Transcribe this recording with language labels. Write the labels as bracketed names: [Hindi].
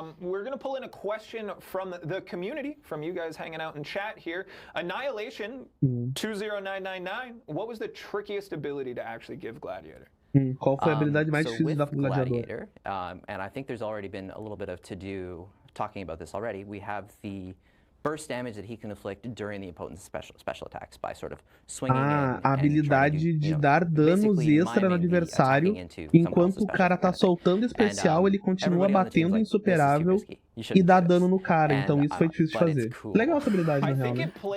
[English] We're going to pull in a question from the community, from you guys hanging out in chat here. Annihilation 20999. What was the trickiest ability to actually give Gladiator? [Portuguese] Qual foi a habilidade mais difícil de dar pro gladiador? [English] And I think there's already been a little bit of to-do talking about this already. We have the burst damage that he can inflict during the opponent's special attacks by sort of swinging in. [Portuguese] A habilidade de dar danos extra no adversário, enquanto o cara tá soltando especial, ele continua batendo insuperável e dá dano no cara. Então isso foi difícil de fazer. Legal essa habilidade, na real, né?